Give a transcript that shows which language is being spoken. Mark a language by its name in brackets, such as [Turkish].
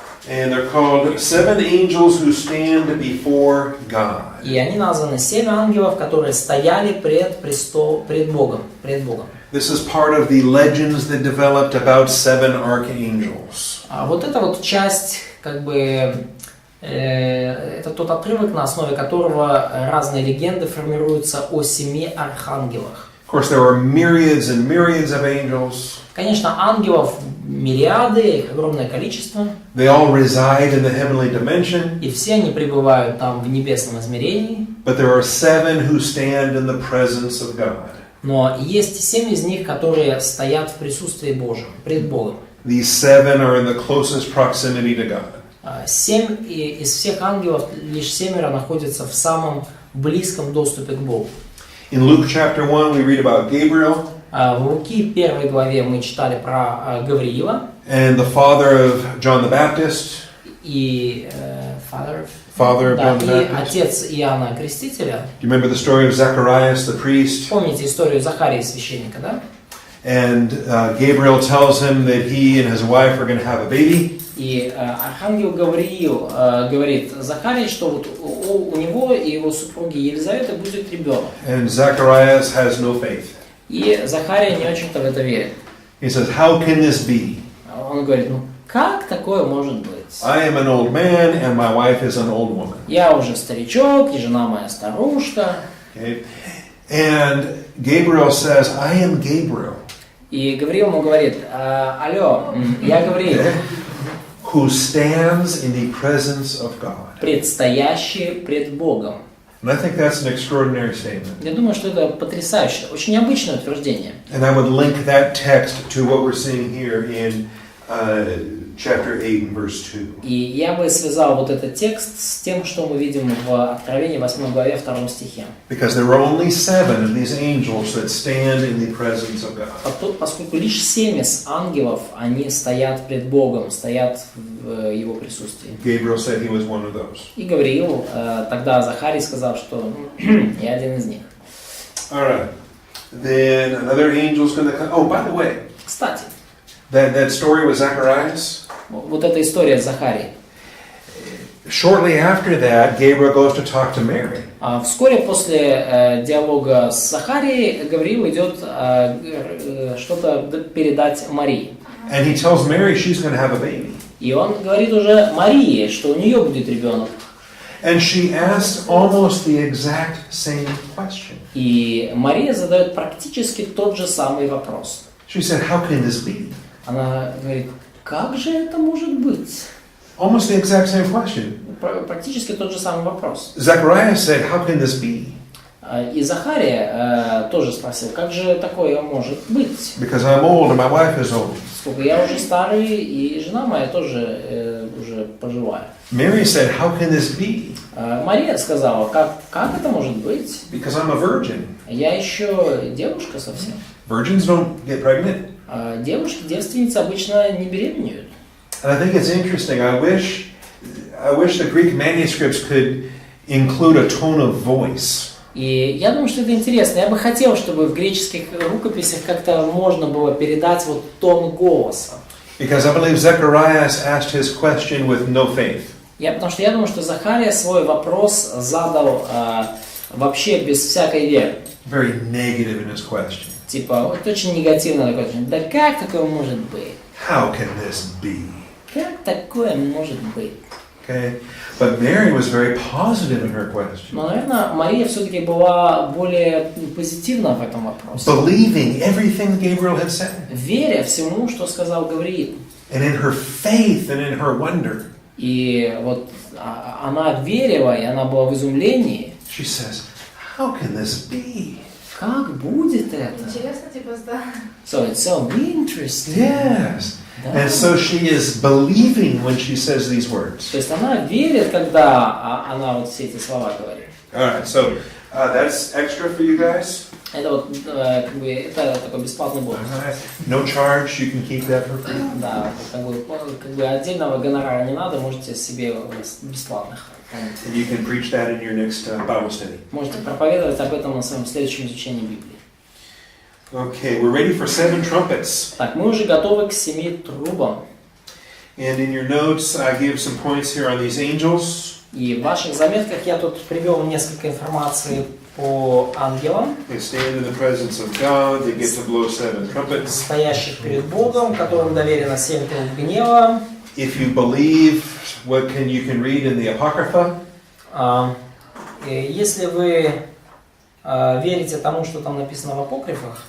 [English] And they're called 7 angels who stand before God. [Russian] И они названы 7 ангелов, которые стояли пред Богом. [English] This is part of the legends that developed about 7 archangels. [Russian] А вот эта вот часть, как бы, это тот отрывок, на основе которого разные легенды формируются о 7 архангелах. [English] Of course, there are myriads and myriads of angels. [Russian] Конечно, ангелов мириады, их огромное количество. [English] They all reside in the heavenly dimension. [Russian] И все они пребывают там в небесном измерении. [English] But there are 7 who stand in the presence of God. [Russian] Но есть 7 из них, которые стоят в присутствии Божьем, пред Богом. [English] These 7 are in the closest proximity to God. [Russian] 7 из всех ангелов, лишь 7 находятся в самом близком доступе к Богу. [English] In Luke chapter 1, we read about Gabriel. [Russian] В Луки 1 главе мы читали про Гавриила. [English] And the father of John the Baptist. [Russian] И [English] Father of John the Baptist. [Russian] Отец Иоанна Крестителя. [English] Do you remember the story of Zacharias the priest? [Russian] Помните историю Захарии священника, да? [English] And Gabriel tells him that he and his wife are going to have a baby. [Russian] И архангел Гавриил говорит Захарии, что вот у него и его супруги Елизаветы будет ребенок. [English] And Zacharias has no faith. [Russian] И Захария не очень-то в это верит. [English] He says, "How can this be? [Russian] Он говорит, как такое может быть? [English] I am an old man and my wife is an old woman." [Russian] Я уже старичок, и жена моя старушка. [English] Okay? And Gabriel says, "I am Gabriel." [Russian] И Гавриил ему говорит, алло, я Гавриил, [English] Who stands in the presence of God. [Russian] предстоящий пред Богом. [English] And I think that's an extraordinary statement. [Russian] Я думаю, что это потрясающе, очень необычное утверждение. [English] And I would link that text to what we're seeing here in chapter 8 and verse 2. [Russian] И я бы связал вот этот текст с тем, что мы видим в Откровении 8 главе 2 стихе. [English] Because there were only 7 of these angels that stand in the presence of God. [Russian] Поскольку лишь 7 из ангелов, они стоят пред Богом, стоят в Его присутствии. [English] Gabriel said he was one of those. [Russian] И Гавриил, тогда Захарий сказал, что я один из них. [English] All right. Then another angel's going to come. Oh, by the way, [Russian] Кстати, [English] that story with Zacharias. [Russian] вот эта история с Захарией. [English] Shortly after that, Gabriel goes to talk to Mary. [Russian] Вскоре после диалога с Захарией Гавриил идет что-то передать Марии. [English] And he tells Mary she's going to have a baby. [Russian] И он говорит уже Марии, что у нее будет ребенок. [English] And she asked almost the exact same question. [Russian] И Мария задает практически тот же самый вопрос. [English] She said, how can this be? [Russian] Она говорит, как же это может быть? [English] Almost the exact same question. [Russian] Практически тот же самый вопрос. [English] Zacharias said, how can this be? [Russian] И Захария тоже спросил, как же такое может быть? [English] Because I'm old and my wife is old. [Russian] Сколько я уже старый, и жена моя тоже уже пожилая. [English] Mary said, how can this be? [Russian] Мария сказала, как это может быть? [English] Because I'm a virgin. [Russian] Я еще девушка совсем. [English] Virgins don't get pregnant. [Russian] Девушки, девственницы обычно не беременеют. [English] And I think it's interesting. I wish the Greek manuscripts could include a tone of voice. [Russian] И я думаю, что это интересно. Я бы хотел, чтобы в греческих рукописях как-то можно было передать вот тон голоса. [English] Because I believe Zacharias asked his question with no faith. [Russian] Потому что я думаю, что Захария свой вопрос задал вообще без всякой веры. [English] Very negative in his question. [Russian] Типа, вот очень негативно такое. Да как такое может быть? [English] How can this be? [Russian] Как такое может быть? [English] Okay, but Mary was very positive in her question. [Russian] Но, наверное, Мария все-таки была более позитивна в этом вопросе. [English] Believing everything Gabriel had said. [Russian] Веря всему, что сказал Гавриил. [English] And in her faith and in her wonder. [Russian] И вот она верила, и она была в изумлении. [English] She says, how can this be? [Russian] Как будет это? Интересно, типа, да. [English] So it's so interesting. Yes. [Russian] Да. [English] And so she is believing when she says these words. [Russian] То есть она верит, когда она вот все эти слова говорит. [English] All right, so that's extra for you guys. [Russian] Это вот как бы это такой бесплатный бонус. [English] All right. No charge, you can keep that for free. [Russian] Да, как бы отдельного гонорара не надо, можете себе бесплатных. [English] And you can preach that in your next Bible study. [Russian] Можете проповедовать об этом на своем следующем изучении Библии. [English] Okay, we're ready for 7 trumpets. [Russian] Так, мы уже готовы к 7 трубам. [English] And in your notes, I give some points here on these angels. [Russian] И в ваших заметках я тут привел несколько информации по ангелам, [English] They stand in the presence of God. They get to blow 7 trumpets. [Russian] стоящих перед Богом, которым доверено 7 труб гнева. [English] If you believe what you can read in the Apocrypha. [Russian] Если вы верите тому, что там написано в апокрифах,